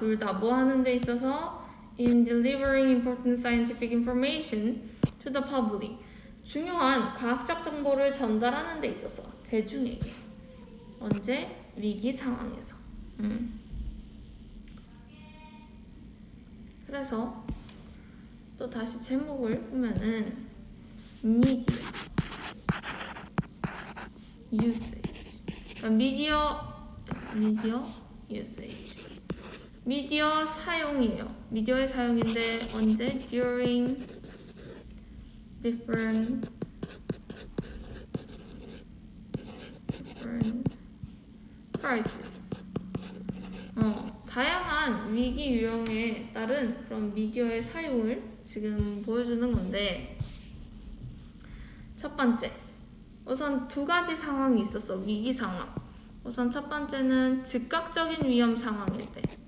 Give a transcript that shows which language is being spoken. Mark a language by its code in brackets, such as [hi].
[ko] 둘 다 뭐 하는 데 있어서 [en] in delivering important scientific information to the public. [ko] 중요한 과학적 정보를 전달하는 데 있어서 대중에게. 언제? 위기 상황에서. 그래서 또 다시 제목을 보면은 [en] media usage. [ko] 그러니까 미디어 usage. 미디어 사용이에요. 미디어의 사용인데 언제? [en] during different crisis. [ko] 다양한 위기 유형에 따른 그런 미디어의 사용을 지금 보여주는 건데 첫 번째, 우선 두 가지 상황이 있었어. 위기 상황. 우선 첫 번째는 즉각적인 위험 상황일 때.